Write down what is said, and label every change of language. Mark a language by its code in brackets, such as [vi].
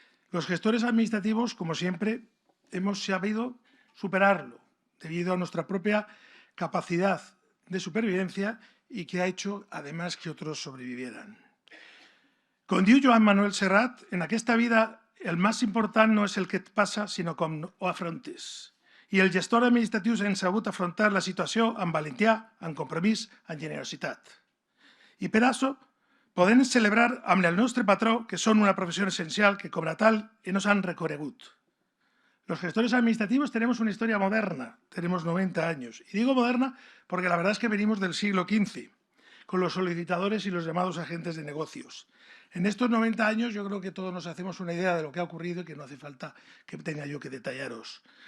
[es] Los gestores administrativos, como siempre, hemos sabido superarlo debido a nuestra propia capacidad de supervivencia y que ha hecho, además, que otros sobrevivieran. [ca] Com diu Joan Manuel Serrat, en aquesta vida el més important no és el que et passa, sinó com ho afrontes. I els gestors administratius hem sabut afrontar la situació amb valentia, amb compromís, amb generositat. I per això podem celebrar amb el nostre patró que són una professió essencial que, com a tal, nos han reconegut. [es] Los gestores administrativos tenemos una historia moderna, tenemos 90 años. Y digo moderna porque la verdad es que venimos del siglo XV, con los solicitadores y los llamados agentes de negocios. En estos 90 años yo creo que todos nos hacemos una idea de lo que ha ocurrido y que no hace falta que tenga yo que detallaros.